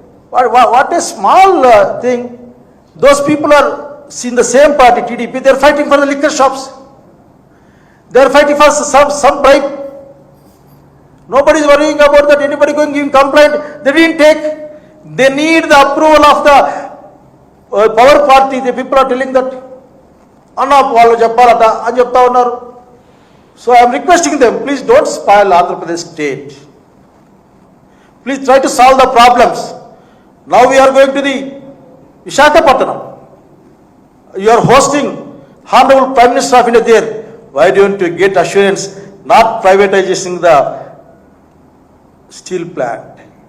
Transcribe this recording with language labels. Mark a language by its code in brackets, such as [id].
[en] What a small thing. Those people are in the same party, TDP. They are fighting for the liquor shops. They are fighting for some bribe. Nobody is worrying about that. Anybody going to give complaint? They didn't take. They need the approval of the power party. The people are telling that. [te] Anna వాళ్ళు చెప్పాలట అని చెప్తా ఉన్నారు. [en] So I am requesting them, please don't spoil Andhra Pradesh state. Please try to solve the problems. Now we are going to the Visakhapatnam. You are hosting Honorable Prime Minister of India there. Why don't you get assurance not privatizing the steel plant?